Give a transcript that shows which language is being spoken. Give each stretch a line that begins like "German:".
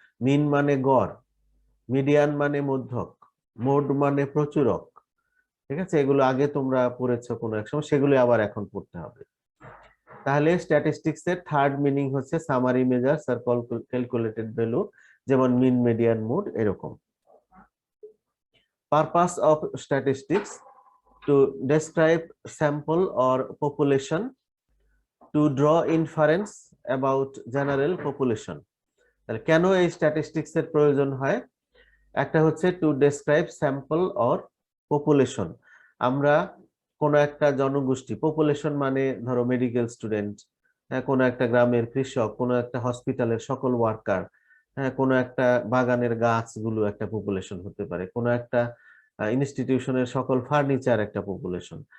Bangla: মিন মানে গড়, মিডিয়ান মানে মধ্যক, মোড মানে প্রচুরক। ঠিক আছে, এগুলো আগে তোমরা পড়েছো কোনো এক সময়, সেগুলো আবার এখন পড়তে হবে। তাহলে স্ট্যাটিস্টিক্স এর থার্ড মিনিং হচ্ছে সামারি মেজার্স আর ক্যালকুলেটেড ভ্যালু, যেমন মিন, মিডিয়ান, মোড এরকম।
English: Purpose of statistics: to describe sample or population, to draw inference about general population.
Bangla: তাহলে কেন এই স্ট্যাটিস্টিক্স এর প্রয়োজন হয়? একটা হচ্ছে
English: To describe sample or population.
Bangla: আমরা কোন একটা জনগোষ্ঠী, পপুলেশন মানে ধরো মেডিকেল স্টুডেন্ট, কোন একটা গ্রামের কৃষক, কোন একটা হসপিটালের সকল ওয়ার্কার, কোন একটা বাগানের গাছগুলো একটা পপুলেশন হতে পারে, কোন একটা ইনস্টিটিউশনের সকল ফার্নিচার একটা পপুলেশন।